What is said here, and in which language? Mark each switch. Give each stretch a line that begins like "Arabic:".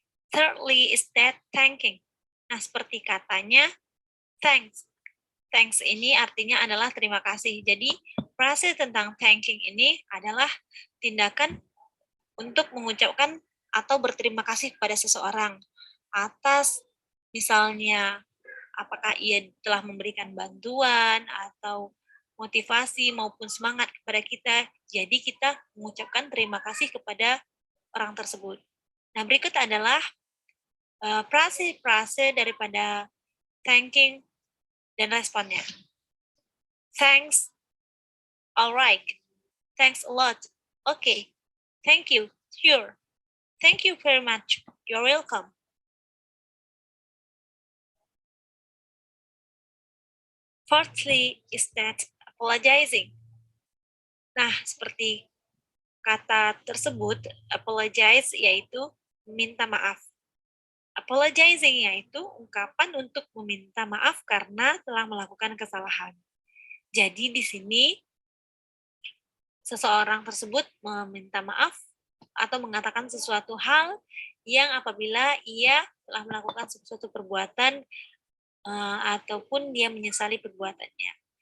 English: Thirdly is that thanking.
Indonesian: Nah, seperti katanya thanks. Thanks ini artinya adalah terima kasih. Jadi, frase tentang thanking ini adalah tindakan untuk mengucapkan atau berterima kasih kepada seseorang atas misalnya apakah ia telah memberikan bantuan atau motivasi maupun semangat kepada kita. Jadi kita mengucapkan terima kasih kepada orang tersebut. Nah, berikut adalah frase-frase daripada thanking dan responnya.
English: Thanks. Alright. Thanks a lot. Okay. Thank you. Sure. Thank you very much. You're welcome. Fourthly is that apologizing.
Indonesian: Nah, seperti kata tersebut, apologize yaitu meminta maaf. Apologizing yaitu ungkapan untuk meminta maaf karena telah melakukan kesalahan. Jadi di sini seseorang tersebut meminta maaf atau mengatakan sesuatu hal yang apabila ia telah melakukan sesuatu perbuatan ataupun dia menyesali perbuatannya.